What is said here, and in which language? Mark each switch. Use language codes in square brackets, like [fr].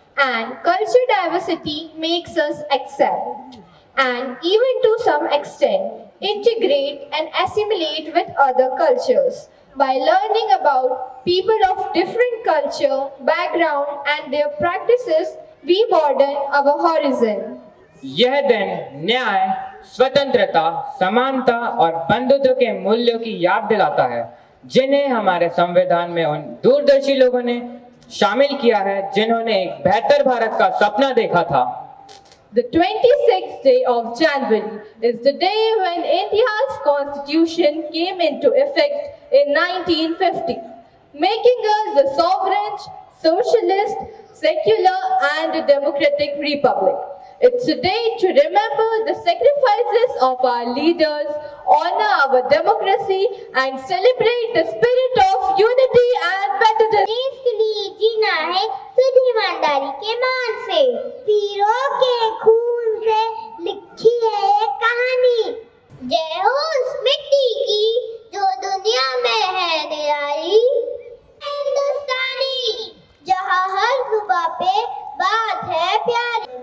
[en] And culture diversity makes us accept and even to some extent integrate and assimilate with other cultures. By learning about people of different culture, background and their practices, we broaden our horizon. [hi] यह दिन न्याय, स्वतंत्रता, समानता और बंधुत्व के मूल्यों की याद दिलाता है, जिन्हें हमारे संविधान में उन दूरदर्शी लोगों ने शामिल किया है जिन्होंने एक बेहतर भारत का सपना देखा था। [en] The 26th day of January is the day when India's constitution came into effect in 1950, making us a sovereign, socialist, secular and democratic republic. It's a day to remember the sacrifices of our leaders, honor our democracy and celebrate the spirit of unity and patriotism. [hi] देश के लिए जीना है शुद्ध ईमानदारी के मान से, वीरों के खून से लिखी है ये कहानी। जय हो उस मिट्टी की जो दुनिया में है निराली, हिंदुस्तानी जहाँ हर जुबां पे बात है प्यारी।